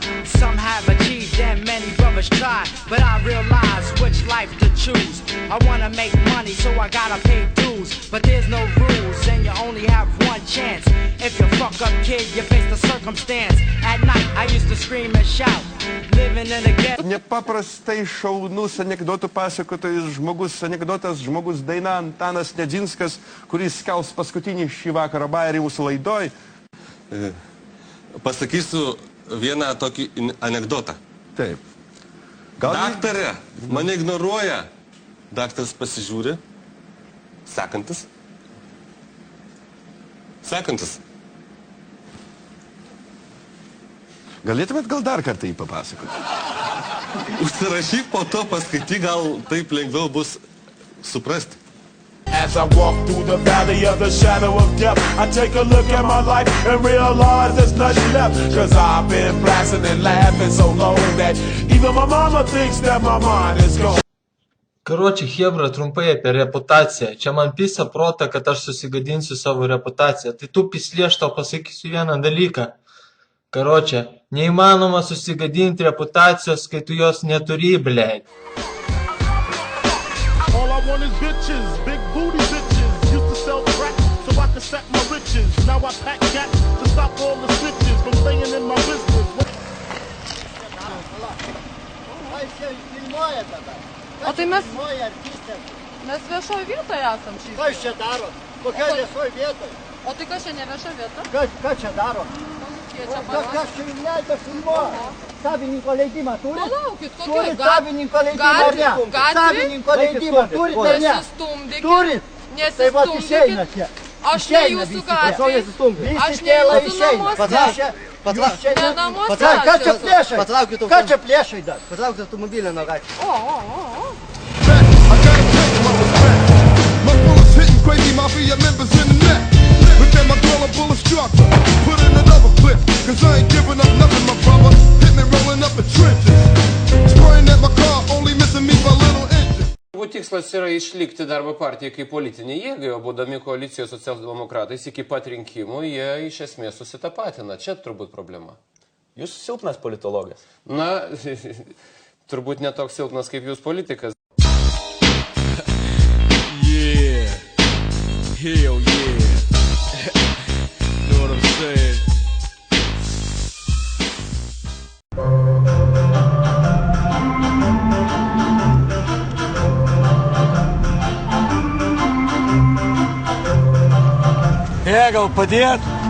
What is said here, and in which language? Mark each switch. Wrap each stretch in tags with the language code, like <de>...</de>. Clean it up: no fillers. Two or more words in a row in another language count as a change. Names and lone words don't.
<en>Some have achieved and many brothers try, but I realize which life to choose. I wanna make money, so I gotta pay dues, but there's no rules and you only have one chance. If you fuck up, kid, you face the circumstance. At night I used to scream and shout, living in a ghetto.</en> <lt>Nepaprastai šaunus anekdotų pasakotojas žmogus daina Antanas Nedzinskas, kuris kels paskutinį šį vakarą bajerį mūsų laidoj. Pasakysiu vieną tokį anekdotą. Taip. Daktarė mane ignoruoja. Daktaras pasižiūri. Sekantis. Galėtumėt gal dar kartą jį papasakoti? Užsirašyk, po to paskaityk, gal taip lengviau bus suprasti.</lt> <en>As I walk through the valley of the shadow of death, I take a look at my life and realize there's nothing left. Cause I've been blasting and laughing so long that even my mama thinks that my mind is gone.</en> <lt>Короче, Хебра, trumpai apie reputaciją. Čia man pisa protą, kad aš susigadinsiu savo reputaciją. Tai tu pislė, aš tau pasakysiu vieną dalyką. Короче, neįmanoma susigadinti reputacijos, kai tu jos neturi, blėt.</lt> <en>All I want is bitches, big booty bitches. Used to sell crack so I could stack my riches. Now I pack gas to stop all the snitches from staying in my business.</en> <lt>O tai mes viešoje vietoje esam šį. Kas čia daro? Kokia viešoje vietoje? O tai kas čia ne viešoje vieta? Kas čia daro? Kas čia leido filmuoja? Savininko leidimą turit? Palaukit, kokia? Turit savininko leidimą ar ne? Savininko leidimą turit ar ne? Turit? Tai vat išeina čia. Aš ne jūsų gatvėje. Aš ne jūsų namuose. Ne namuose. Ką čia plėšai? Ką čia plėšai dar? Patraukit automobilį nuo gatvės. O.</lt> <en>My bullets hitting crazy mafia members in the neck. Within my girl a bullet struck. Put in another clip, cause I ain't giving up nothing, my brother. Hit me rolling up the trenches. Spraying at my car, only missing me by little inches.</en> <lt>Jų tikslas yra išlikti darbo partijai kaip politinė jėga, o būdami koalicijos socialdemokratais iki pat rinkimų, jie iš esmės susitapatina. Čia turbūt problema. Jūs silpnas politologas. Na, turbūt netoks silpnas kaip jūs politikas.</lt> <en>Yeah, hell yeah. Know what I'm saying?</en> <lt>Gal padėt?</lt>